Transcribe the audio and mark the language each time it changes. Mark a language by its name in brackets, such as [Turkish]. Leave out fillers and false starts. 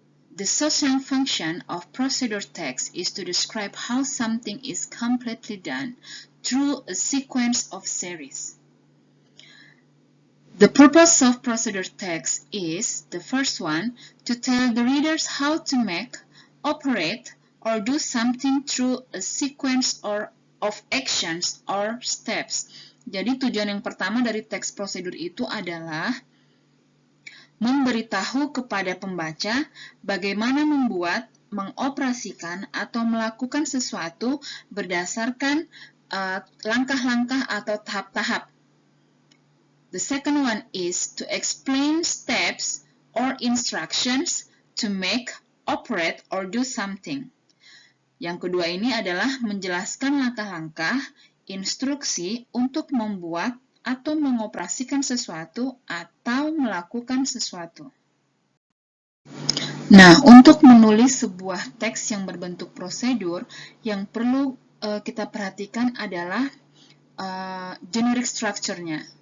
[English] The social function of procedure text is to describe how something is completely done through a sequence of series. The purpose of procedure text is, the first one, to tell the readers how to make, operate, or do something through a sequence of actions or steps. [Indonesian] Jadi tujuan yang pertama dari teks prosedur itu adalah memberitahu kepada pembaca bagaimana membuat, mengoperasikan, atau melakukan sesuatu berdasarkan langkah-langkah atau tahap-tahap. [English] The second one is to explain steps or instructions to make, operate, or do something. [Indonesian] Yang kedua ini adalah menjelaskan langkah-langkah, instruksi untuk membuat atau mengoperasikan sesuatu atau melakukan sesuatu. Nah, untuk menulis sebuah teks yang berbentuk prosedur, yang perlu kita perhatikan adalah generic structure-nya.